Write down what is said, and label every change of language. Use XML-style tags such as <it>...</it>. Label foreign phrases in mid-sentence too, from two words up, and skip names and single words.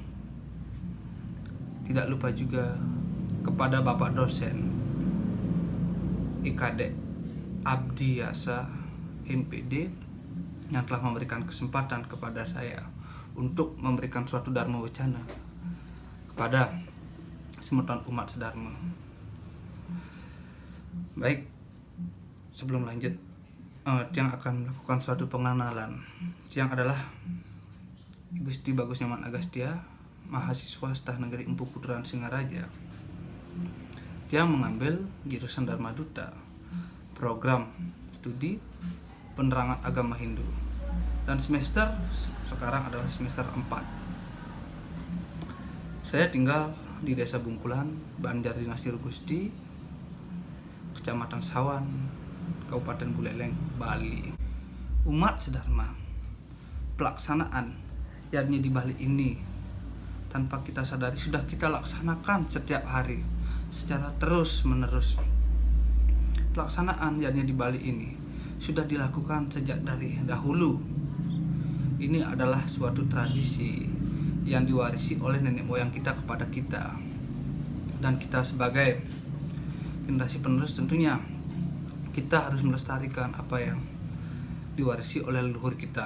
<id>Tidak lupa juga kepada Bapak dosen IKD Abdi Yasa MPD yang telah memberikan kesempatan kepada saya untuk memberikan suatu dharma wacana kepada semeton umat sedharma. Baik, sebelum lanjut, Tiang akan melakukan suatu pengenalan. Tiang adalah Gusti Bagus Nyoman Agastya, mahasiswa Staf Negeri Empu Puteran Singaraja. Tiang mengambil jurusan Dharma Duta, program studi penerangan agama Hindu, dan semester sekarang adalah semester 4. Saya tinggal di Desa Bungkulan, Banjar Dinasti Rugusti, Kecamatan Sawan, Kabupaten Buleleng, Bali. Umat sedharma, pelaksanaan yadnya di Bali ini tanpa kita sadari sudah kita laksanakan setiap hari secara terus-menerus. Pelaksanaan yadnya di Bali ini sudah dilakukan sejak dari dahulu. Ini adalah suatu tradisi yang diwarisi oleh nenek moyang kita kepada kita, dan kita sebagai generasi penerus tentunya kita harus melestarikan apa yang diwarisi oleh leluhur kita.</id>